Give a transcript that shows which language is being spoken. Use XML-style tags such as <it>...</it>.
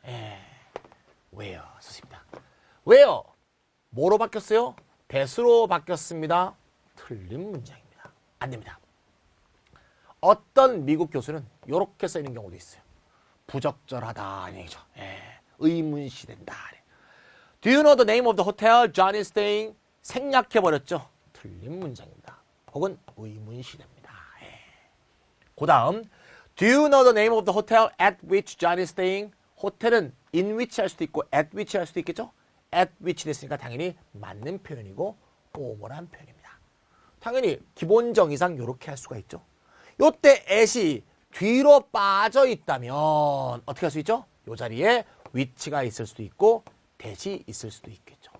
<ko>예. where 썼습니다. where 뭐로 바뀌었어요? that으로 바뀌었습니다. 틀린 문장입니다. 안 됩니다. 어떤 미국 교수는 이렇게 쓰이는 경우도 있어요. 부적절하다 얘기죠. 예. 의문시된다.</ko> <en>Do you know the name of the hotel John is staying?</en> <ko>생략해버렸죠. 틀린 문장입니다. 혹은 의문시됩니다. 예. 그 다음</ko> <en>Do you know the name of the hotel at which John is staying?</en> <ko>호텔은 in which 할 수도 있고 at which 할 수도 있겠죠? at which 됐으니까 당연히 맞는 표현이고 오모란 표현입니다. 당연히 기본 정의상 이렇게 할 수가 있죠. 요때 at이 뒤로 빠져 있다면 어떻게 할 수 있죠? 요 자리에 which가 있을 수도 있고 that이 있을 수도 있겠죠.</ko>